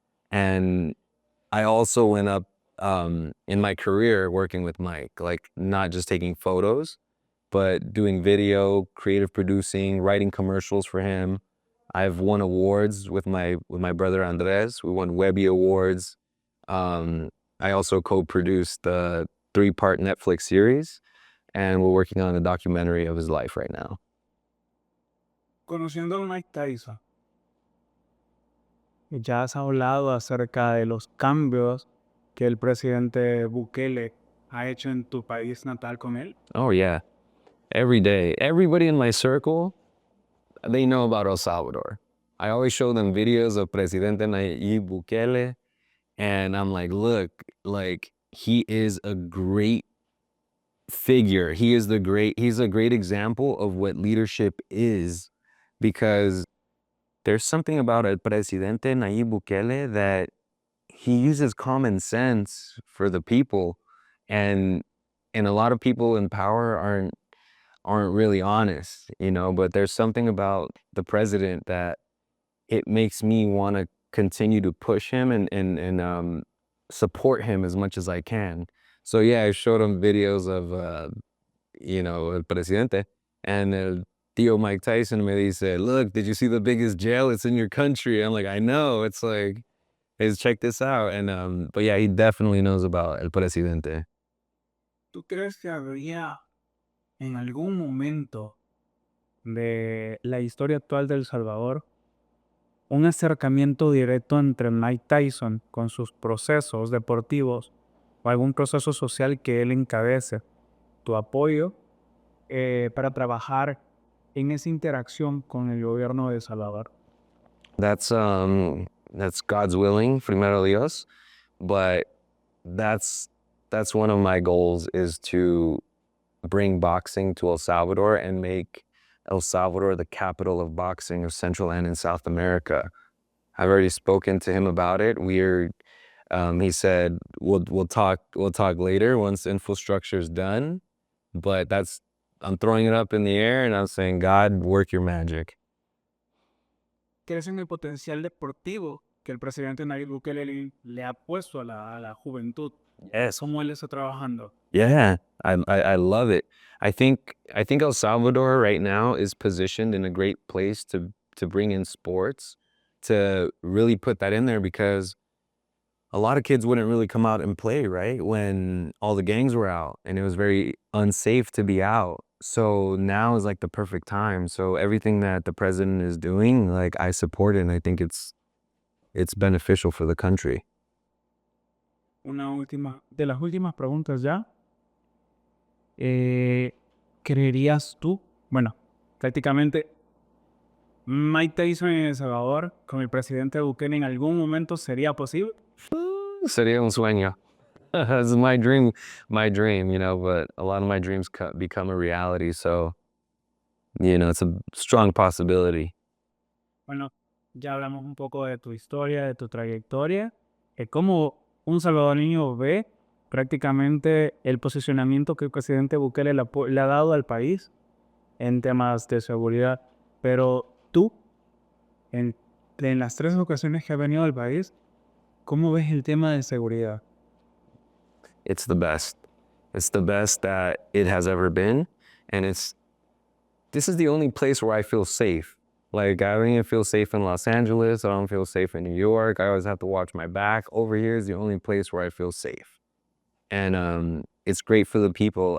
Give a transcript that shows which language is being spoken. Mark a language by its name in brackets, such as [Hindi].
[English] And I also went up in my career working with Mike, like not just taking photos, but doing video, creative producing, writing commercials for him. I've won awards with my brother Andres. We won Webby Awards. I also co-produced the 3-part Netflix series, and we're working on a documentary of his life right now. [Spanish] Conociendo a Mike Tyson, ya has hablado acerca de los cambios que el presidente Bukele ha hecho en tu país natal con él. [English] Oh yeah, every day. Everybody in my circle, they know about El Salvador. I always show them videos of Presidente Nayib Bukele, and I'm like, look, like he is a great figure. He's a great example of what leadership is, because there's something about El Presidente Nayib Bukele that he uses common sense for the people, and a lot of people in power aren't really honest, you know, but there's something about the president that it makes me want to continue to push him and support him as much as I can. So yeah, I showed him videos of you know, El Presidente, and [Spanish] el tío Mike Tyson me dice, [English] look, did you see the biggest jail? It's in your country. I'm like, I know. It's like, hey, check this out. And but yeah, he definitely knows about El Presidente. [Spanish] ¿Tú crees que habría en algún momento de la historia actual de El Salvador un acercamiento directo entre Mike Tyson con sus procesos deportivos o algún proceso social que él encabece? Tu apoyo para trabajar en esa interacción con el gobierno de El Salvador. [English] That's God's willing, [Spanish] primero Dios, [English] but that's one of my goals, is to bring boxing to El Salvador and make El Salvador the capital of boxing of Central and in South America. I've already spoken to him about it. He said we'll talk later once infrastructure is done, but I'm throwing it up in the air and I'm saying, God, work your magic. [Spanish] ¿Crees en el potencial deportivo que el presidente Nayib Bukele le ha puesto a la juventud? [English] Yes. [Spanish] ¿Cómo él está trabajando? [English] Yeah, I love it. I think El Salvador right now is positioned in a great place to bring in sports, to really put that in there, because a lot of kids wouldn't really come out and play, right? When all the gangs were out and it was very unsafe to be out. So now is like the perfect time. So everything that the president is doing, like I support it, and I think it's beneficial for the country. [Spanish] Una última, de las últimas preguntas ya. ¿Creerías tú, bueno, prácticamente Mike Tyson en El Salvador con el presidente Bukele en algún momento sería posible? Sería un sueño. [English] It's my dream, you know, but a lot of my dreams become a reality. So, you know, it's a strong possibility. Bueno, ya hablamos un poco de tu historia, de tu trayectoria, cómo un salvadoreño ve prácticamente el posicionamiento que el presidente Bukele le ha dado al país en temas de seguridad. Pero tú, en las 3 ocasiones que ha venido al país, ¿cómo ves el tema de seguridad? It's the best. It's the best that it has ever been. And this is the only place where I feel safe. Like, I don't even feel safe in Los Angeles. I don't feel safe in New York. I always have to watch my back. Over here is the only place where I feel safe. And it's great for the people.